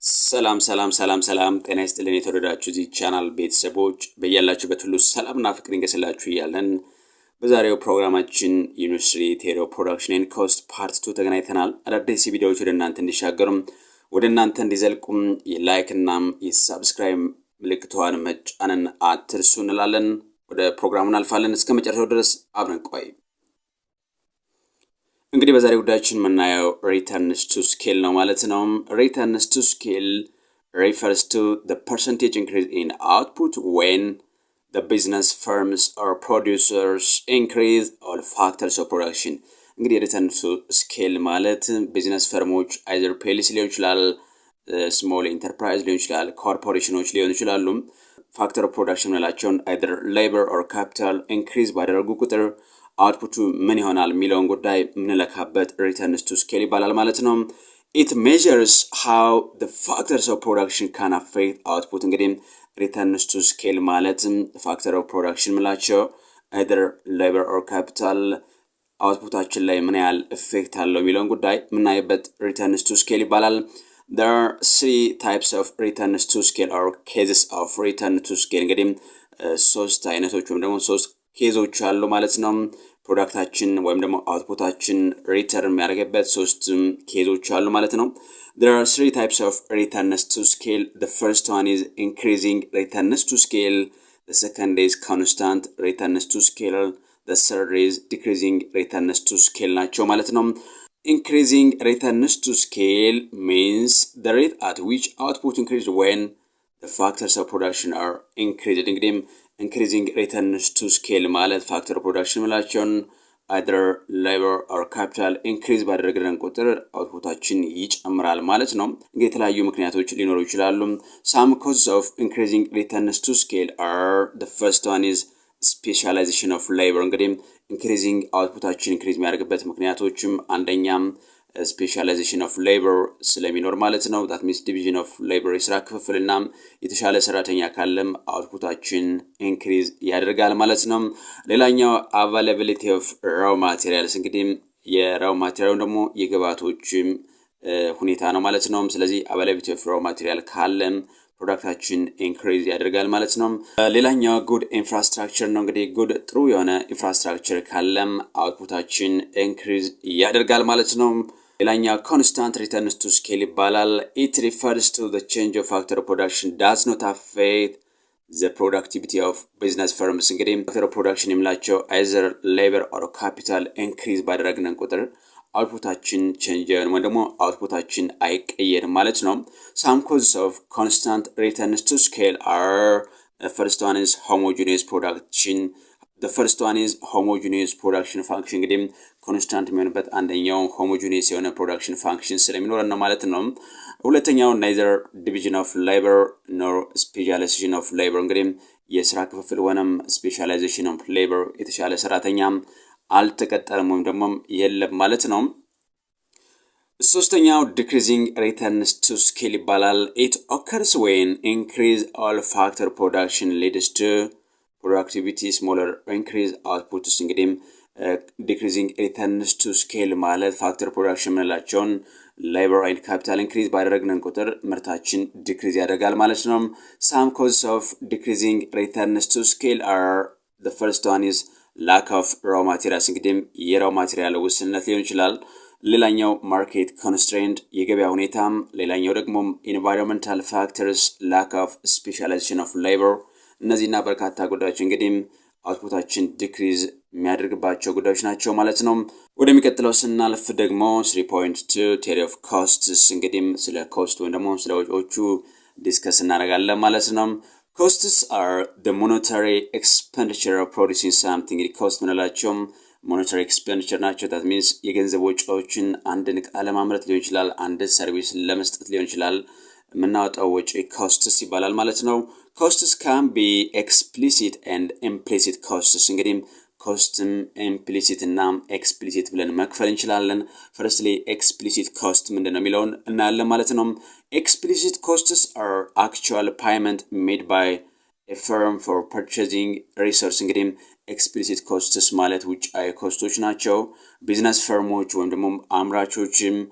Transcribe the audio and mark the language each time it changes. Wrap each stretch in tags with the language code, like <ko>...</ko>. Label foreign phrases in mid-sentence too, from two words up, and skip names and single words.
<am>ሰላም ጤና ይስጥልን የተወደዳችሁ እዚህ ቻናል ቤተሰቦች በያላችሁበት ሁሉ ሰላምና ፍቅር ይንገስላችሁ እያለን በዛሬው ፕሮግራማችን</am> <en>university theory production cost part</en> <am>2 ተገናኝተናል። አዳዲስ ቪዲዮዎች ወደ እናንተ እንዲሻገሩም ወደ እናንተ እንዲዘልቁም የላይክ እና የሳብስክራይብ ምልክቷን መጫንን አትርሱ እንላለን። ወደ ፕሮግራሙን አልፋለን። እስከ መጨረሻው ድረስ አብረን ቆይ። እንግዲህ በዛሬው ጉዳያችን የምናየው</am> <en>returns to scale</en> <am>ነው ማለት ነው።</am> <en>returns to scale refers to the percentage increase in output when the business firms or producers increase all factors of production። እንግዲህ returns to scale</en> <am>ማለት ቢዝነስ ፈርሞች either ፖሊሲ ሊሆን ይችላል፣</am> <en>small enterprise</en> <am>ሊሆን ይችላል፣ ኮርፖሬሽኖች ሊሆን ይችላሉ።</am> <en>factor of production ናቸውን either labor or capital increase</en> <am>ባደረጉ ቁጥር</am> <en>output</en> <am>ምን ይሆናል የሚለውን ጉዳይ ምንለካበት</am> <en>returns to scale</en> <am>ይባላል ማለት ነው።</am> <en>it measures how the factors of production can affect output። እንግዲህ returns to scale</en> <am>ማለት</am> <en>factor of production</en> <am>ምላቸው</am> <en>either labor or capital</en> <am>outputአችን ላይ ምን ያህል</am> <en>effect</en> <am>አለው የሚለውን ጉዳይ ምናይበት</am> <en>returns to scale</en> <am>ይባላል።</am> <en>there are three types of returns to scale or cases of return to scale።</en> <am>እንግዲህ ሶስት አይነቶች ወይም ደግሞ ሶስት ኬዞች አሉ ማለት ነው። ፕሮዳክታችን ወይም ደግሞ አውትፑታችን ሪተርን የሚያደርግበት ሶስት ኬዞች አሉ ማለት ነው።</am> <en>there are three types of returns to scale. the first one is increasing returns to scale, the second is constant returns to scale, the third is decreasing returns to scale</en> <am>ናቸው ማለት ነው።</am> <en>increasing returns to scale means the rate at which output increases when the factors of production are increased።</en> <am>እንግዲህ</am> <en>increasing returns to scale</en> <am>ማለት</am> <en>factor of production</en> <am>ምላቸውን</am> <en>either labor or capital increase</en> <am>ባደረግን ቁጥር አውትፑታችን ይጨምራል ማለት ነው። እንግዲህ የተለያዩ ምክንያቶች ሊኖሩ ይችላሉ። some</am> <en>causes of increasing returns to scale are the first one is specialization of labor።</en> <am>እንግዲህ</am> <en>increasing</en> <am>አውትፑታችን</am> <en>increase</en> <am>የሚያደርግበት ምክንያቶችም አንደኛም</am> <en>specialization of labor</en> <am>ስለሚኖር ማለት ነው።</am> <en>that means division of labor</en> <am>የስራ ክፍፍልና የተሻለ ሰራተኛ ካለም አውትፑታችን</am> <en>increase</en> <am>ያደርጋል ማለት ነው። ሌላኛው</am> <en>availability of raw materials።</en> <am>እንግዲህ የraw material ደግሞ የግብአቶች ሁኔታ ነው ማለት ነው። ስለዚህ</am> <en>availability of raw material</en> <am>ካለም ፕሮዳክታችን increase ያደርጋል ማለት ነው። ሌላኛው</am> <en>good infrastructure</en> <am>ነው። እንግዲህ good ጥሩ የሆነ infrastructure ካለም አውትፑታችን increase ያደርጋል ማለት ነው። ሌላኛው</am> <en>constant returns to scale</en> <am>ይባላል። it</am> <en>refers to the change of factor of production does not affect the productivity of business firms።</en> <am>እንግዲህ</am> <en>factor of production</en> <am>የምላቸው</am> <en>either labor or capital increase</en> <am>ባደረግን ቁጥር አውትፑታችን</am> <en>change</en> <am>ወይም ደግሞ አውትፑታችን አይቀየርም ማለት ነው።</am> <en>some causes of constant returns to scale are the first one is homogeneous production. the first one is homogeneous production function።</en> <am>እንግዲህ</am> <en>constant</en> <am>የሚሆንበት አንደኛው</am> <en>homogeneous</en> <am>የሆነ</am> <en>production function</en> <am>ስለሚኖር ነው ማለት ነው። ሁለተኛው</am> <en>neither division of labor nor specialization of labor።</en> <am>እንግዲህ የስራ ክፍፍል ወይም</am> <en>specialization of labor</en> <am>የተሻለ ሰራተኛም አልተቀጠረም ወይም ደግሞ የለም ማለት ነው። ሶስተኛው</am> <en>decreasing returns to scale</en> <am>ይባላል።</am> <en>it occurs when increase all factor production leads to productivity smaller increase output።</en> <am>እንግዲህ</am> <en>decreasing returns to scale</en> <am>ማለት</am> <en>factor production</en> <am>ምላቸውን</am> <en>labor and capital increase</en> <am>ባደረግን ቁጥር ምርታችን</am> <en>decrease</en> <am>ያደርጋል ማለት ነው።</am> <en>some causes of decreasing returns to scale are the first one is lack of raw materials።</en> <am>እንግዲህ የraw material ውስንነት ሊሆን ይችላል። ሌላኛው</am> <en>market constraint</en> <am>የገበያ ሁኔታም፣ ሌላኛው ደግሞ</am> <en>environmental factors lack of specialization of labor።</en> <am>እነዚህና በርካታ ጉዳዮች እንግዲህ አውትፑታችን ዲክሪዝ የሚያደርግባቸው ጉዳዮች ናቸው ማለት ነው። ወደሚቀጥለው ስናልፍ ደግሞ 3.2</am> <en>theory of costs።</en> <am>እንግዲህ ስለ ኮስት ወይም ደግሞ ስለ ወጪዎቹ ዲስከስ እናደርጋለን ማለት ነው።</am> <en>costs are the monetary expenditure of producing something።</en> <am>እንግዲህ ኮስት ምንላቸው</am> <en>monetary expenditure</en> <am>ናቸው።</am> <en>that means</en> <am>የገንዘብ ወጪዎችን አንድን ዕቃ ለማምረት ሊሆን ይችላል፣ አንድ ሰርቪስ ለመስጠት ሊሆን ይችላል። የምናወጣው ወጪ costs ይባላል ማለት ነው።</am> <en>costs can be explicit and implicit costs።</en> <am>እንግዲህ ኮስትም implicit እና explicit ብለን መክፈል እንችላለን።</am> <en>firstly explicit cost</en> <am>ምንድነው የሚለውን እናያለን ማለት ነው።</am> <en>explicit costs are actual payment made by a firm for purchasing resource።</en> <am>እንግዲህ</am> <en>explicit costs</en> <am>ማለት ውጫዊ ኮስቶች ናቸው። ቢዝነስ ፈርሞች ወይም ደግሞ አምራቾችም</am>